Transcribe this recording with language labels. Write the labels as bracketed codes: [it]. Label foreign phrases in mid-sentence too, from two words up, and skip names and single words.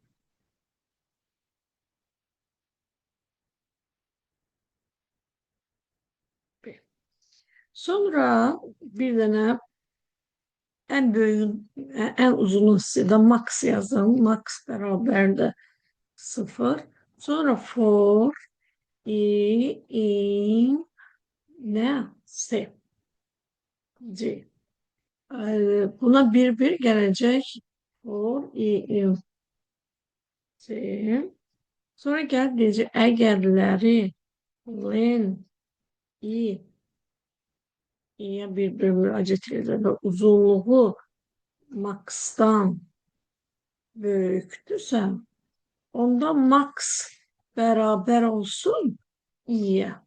[az] Sonra bir dənə ən böyük, ən uzun hissədə max yazın. Max bərabərdir 0. Sonra [en] for in [az] nə? C. C. Buna bir gələcək. [en] For in C. [az] Sonra gəl deyəcək, əgərləri len i'yə bir müraciət edir və uzunluğu max'dan böyükdürsə, onda max bərabər olsun i'yə.